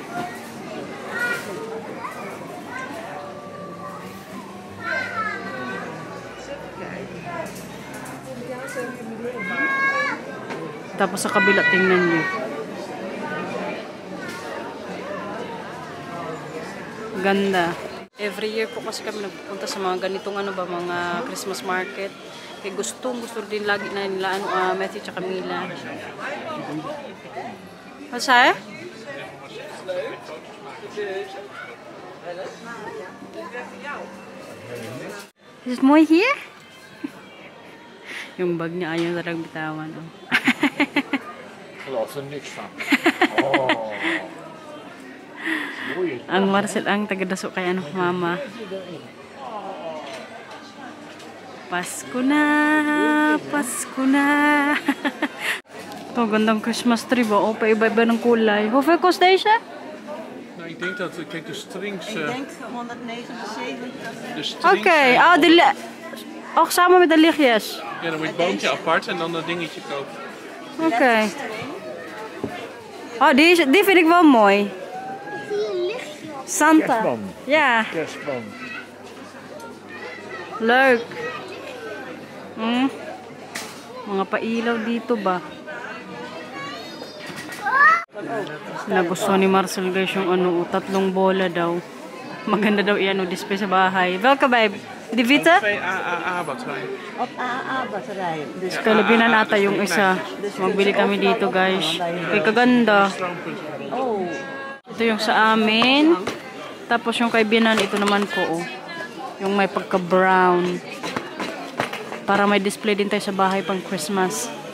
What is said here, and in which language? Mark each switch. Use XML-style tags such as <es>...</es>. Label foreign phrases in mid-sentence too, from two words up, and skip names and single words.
<tl>Tapos sa kabila, tingnan niyo. Ganda. Every year po kasi kami nagpupunta sa mga ganitong mga</tl> <en>Christmas market.</en> <tl>Kaya gusto din lagi na nila Matthew tsaka Mila.</tl> <nl>Wat zei je? Is het mooi hier?</nl> <tl>Yung bag niya ayaw talagang bitawan.</tl> <nl>Geloof er niks van. Oh.</nl> <tl>Ang Marcel ang tagadaso kay Mama. Pasko na, Pasko na. Ito, gandang</tl> <en>Christmas tree</en> <tl>ba? O, pa-iba-iba ng kulay.</tl> <nl>Hoeveel kost deze? Nou, ik denk dat, kijk, de strings... Ik denk 179. De strings Oké, oh, samen met de lichtjes. Ja, dan moet je het boompje apart en dan dat dingetje kopen. Oké. Oh, die vind ik wel mooi. Santa. Kerstboom. Ja. Kerstboom. Leuk.</nl> <tl>Mga pailaw dito ba? Nagustuhan ni Marcel, guys, yung tatlong bola daw. Maganda daw display sa bahay.</tl> <nl>Welke babe? Die witte? Twee AAA-batterijen. Op AA-batterijen.</nl> <tl>Dus kalabinan nata yung isa. Magbili kami dito, guys. Kay kaganda. Oh. Ito yung sa amin. Tapos yung kay Binan, ito naman po, oh. Yung may pagka-brown. Para may display din tayo sa bahay pang Christmas.</tl>